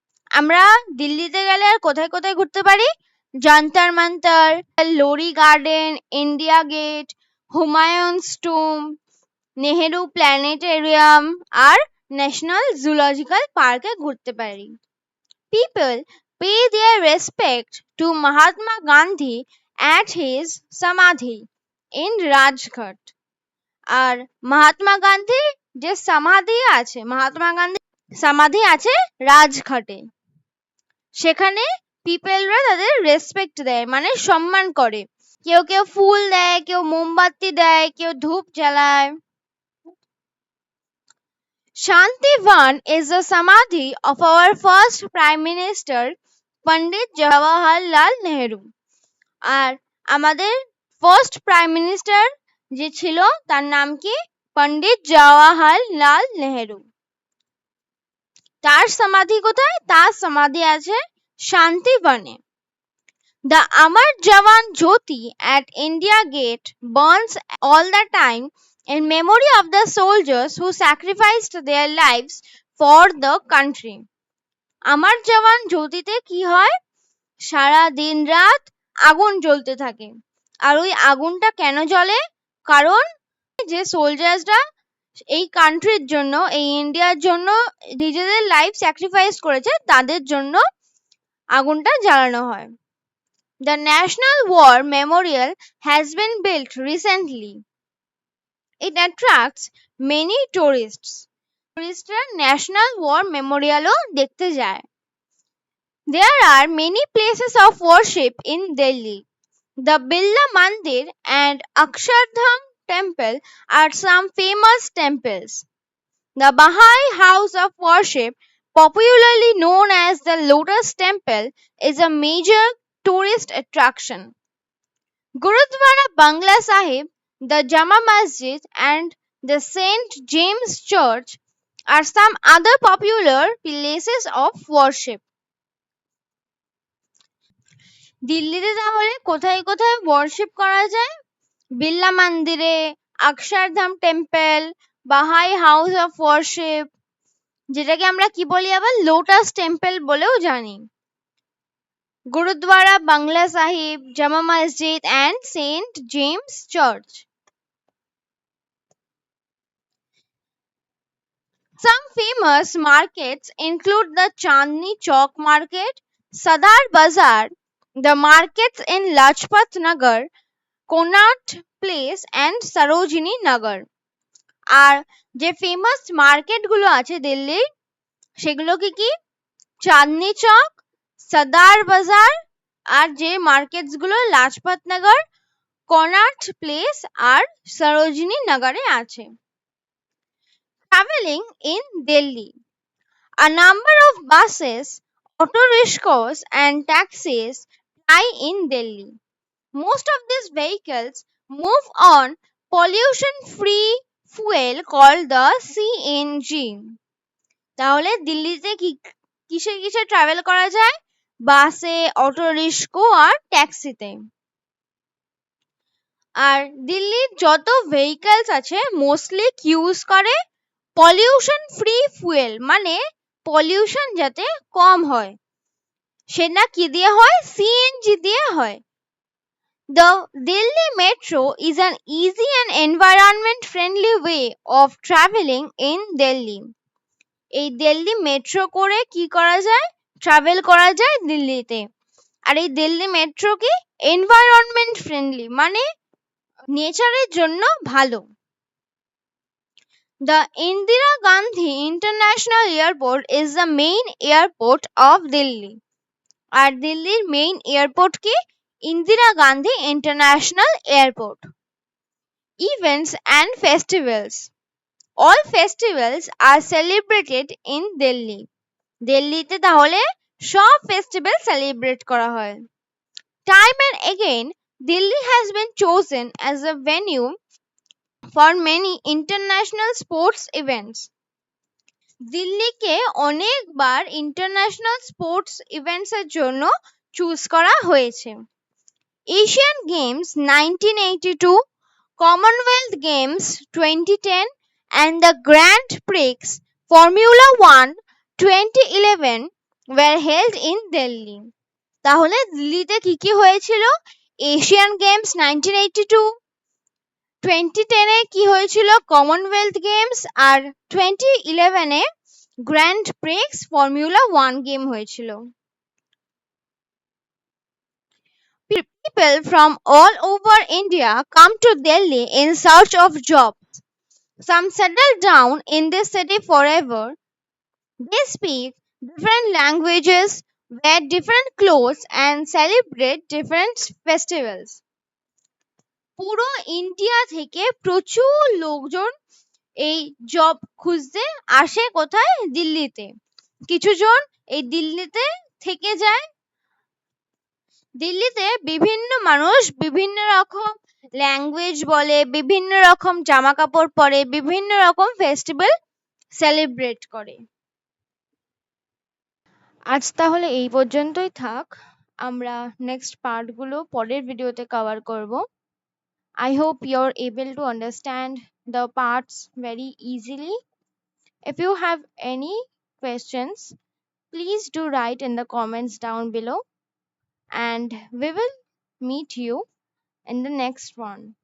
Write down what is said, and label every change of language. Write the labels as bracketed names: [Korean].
[Bangla] আমরা দিল্লিতে গেলে আর কোথায় কোথায় ঘুরতে পারি? জান্তার মান্তার, লোরি garden, India gate, Humayun's tomb, Nehru planetarium আর ন্যাশনাল জুলজিক্যাল পার্কে ঘুরতে পারি. [English] People pay their respect to Mahatma Gandhi at his Samadhi in Rajghat. [Bangla] আর মহাত্মা গান্ধীর যে সমাধি আছে, মহাত্মা গান্ধী সমাধি আছে রাজঘাটে. সেখানে পিপলরা তাদের রেসপেক্ট দেয়, মানে সম্মান করে. কেউ কেউ ফুল দেয়, কেউ মোমবাতি দেয়, কেউ ধূপ জ্বালায়. [English] Shantivan is the samadhi of our first Prime Minister Pandit Jawaharlal Nehru. [Bangla] আর আমাদের ফার্স্ট প্রাইম মিনিস্টার যে ছিল তার নাম কি? পণ্ডিত জওয়াহরলাল নেহেরু. তার সমাধি কোথায়? তার সমাধি আছে শান্তিবনে. [English] The Amar Jawan Jyoti at India Gate burns all the time in memory of the soldiers who sacrificed their lives for the country. [Bangla] আমার জওয়ান জ্যোতিতে কি হয়? সারা দিন রাত আগুন জ্বলতে থাকে. আর ওই আগুনটা কেন জ্বলে? কারণ যে সোলজার্সরা এই কান্ট্রির জন্য, এই ইন্ডিয়ার জন্য নিজেদের লাইফ স্যাক্রিফাইস করেছে, তাদের জন্য আগুনটা জ্বালানো হয়. [English] The National War Memorial has been built recently. It attracts many tourists. [Bangla] টুরিস্টরা national war মেমোরিয়ালও দেখতে যায়. [English] There are many places of worship in Delhi. The Birla Mandir and Akshardham Temple are some famous temples. The Baha'i House of Worship, popularly known as the Lotus Temple, is a major tourist attraction. Gurudwara Bangla Sahib, the Jama Masjid and the St. James Church are some other popular places of worship. [Bangla] দিল্লিতে তাহলে কোথায় কোথায় worship করা যায়? বিড়লা মন্দিরে, Akshardham temple, Bahai house of worship, যেটাকে আমরা কি বলি আবার লোটাস টেম্পল বলেও জানি, গুরুদ্বারা বাংলা সাহিব, জামা মসজিদ and St. [English] James Church. Some famous markets include the Chandni Chowk Market, Sadar Bazaar, the markets in Lajpat Nagar, Connaught Place and Sarojini Nagar. [Bangla] আর যে ফেমাস মার্কেট গুলো আছে দিল্লির, সেগুলো কি কি? চাঁদনি চক, সদার বাজার, আর যে মার্কেটস গুলো লাজপত নগর, কনাট প্লেস আর সরোজিনী নগরে আছে. [English] Traveling in Delhi. A number of buses, auto rickshaws and taxis ply in Delhi. Most of these vehicles move on pollution-free fuel called the CNG. [Bangla] তাহলে দিল্লিতে কিসে কিসে ট্রাভেল করা যায়? বাসে, অটো রিক্সা আর ট্যাক্সিতে. আর দিল্লির যত ভেহিকলস আছে মোস্টলি ইউজ করে পলিউশন ফ্রি ফুয়েল, মানে পলিউশন যাতে কম হয়, সেটা কি দিয়ে হয়? সিএনজি দিয়ে হয়. [English] The Delhi Metro is an easy and environment friendly way of traveling in Delhi. [Bangla] এই দিল্লি মেট্রো করে কি করা যায়? ট্রাভেল করা যায় দিল্লিতে। আর এই দিল্লি মেট্রো কি এনভায়রনমেন্ট ফ্রেন্ডলি, মানে নেচারের জন্য ভালো। [English] The Indira Gandhi International Airport is the main airport of Delhi. [Bangla] আর দিল্লির মেইন এয়ারপোর্ট কি? Indira Gandhi international airport. [English] Events and festivals. All festivals are celebrated in Delhi. [Bangla] দিল্লিতে তাহলে সব ফেস্টিভ্যাল সেলিব্রেট করা হয়। [English] Time and again, Delhi has been chosen as a venue for many international sports events. [Bangla] দিল্লিকে অনেকবার international sports events এর জন্য choose করা হয়েছে। [English] Asian Games 1982, Commonwealth Games 2010 and the Grand Prix Formula 1 2011 were held in Delhi. [Bangla] তাহলে দিল্লিতে কি কি হয়েছিল? এশিয়ান গেমস 1982, 2010 এ কি হয়েছিল? Commonwealth games, আর 2011 a grand Prix formula 1 game হয়েছিল। [English] People from all over India come to Delhi in search of jobs. Some settle down in this city forever. They speak different languages, wear different clothes, and celebrate different festivals. [Bangla] পুরো India থেকে প্রচুর লোকজন এই job খুঁজতে আসে কোথায়? দিল্লিতে। কিছুজন এই দিল্লিতে থেকে যায়। দিল্লিতে বিভিন্ন মানুষ বিভিন্ন রকম ল্যাঙ্গুয়েজ বলে, বিভিন্ন রকম জামা কাপড় পরে, বিভিন্ন রকম ফেস্টিভ্যাল সেলিব্রেট করে। আজ তাহলে এই পর্যন্তই থাক, আমরা নেক্সট পার্টগুলো পরের ভিডিওতে কভার করব। [English] I hope you're able to understand the parts very easily. If you have any questions, please do write in the comments down below, and we will meet you in the next one.